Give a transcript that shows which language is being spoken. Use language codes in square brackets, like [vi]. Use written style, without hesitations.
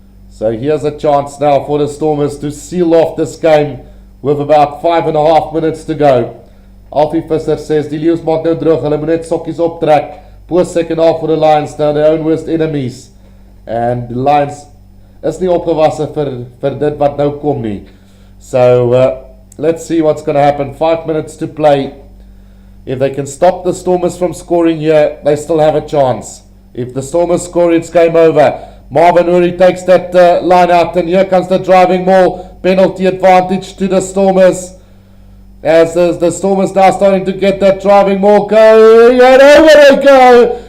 [en] So here's a chance now for the Stormers to seal off this game with about 5.5 minutes to go. [af] Alfie Visser [en] says [af] die Leeuws maak nou droog, hulle moet net sokkies optrek. [en] Post second half for the Lions, now their own worst enemies. And [af] the Lions is nie opgewasse vir dit wat nou kom nie. [en] So let's see what's going to happen. 5 minutes to play. If they can stop the Stormers from scoring here, they still have a chance. If the Stormers score, it's game over. Marvin Uri takes that line out, and here comes the driving maul. Penalty advantage to the Stormers. As the Stormers now starting to get that driving maul going, and over they go.